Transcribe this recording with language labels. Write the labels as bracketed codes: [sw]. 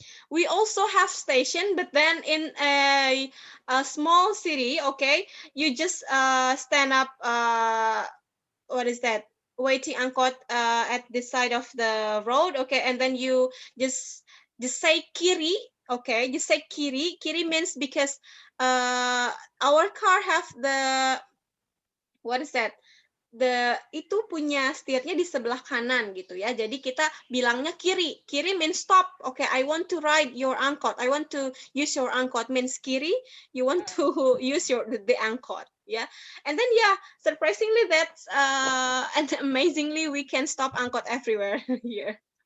[en] We also have station, but then in a small city, okay, you just stand up. What is that? Waiting angkot at the side of the road, okay, and then you just say kiri, okay, just say kiri. Kiri means because our car have the what is that? [id] Itu punya setirnya di sebelah kanan gitu ya. Jadi kita bilangnya kiri. [en] Kiri means stop. Okay, I want to ride your angkot. I want to use your angkot means kiri. You want to use the angkot. Yeah. And then surprisingly that's and amazingly we can stop angkot everywhere here.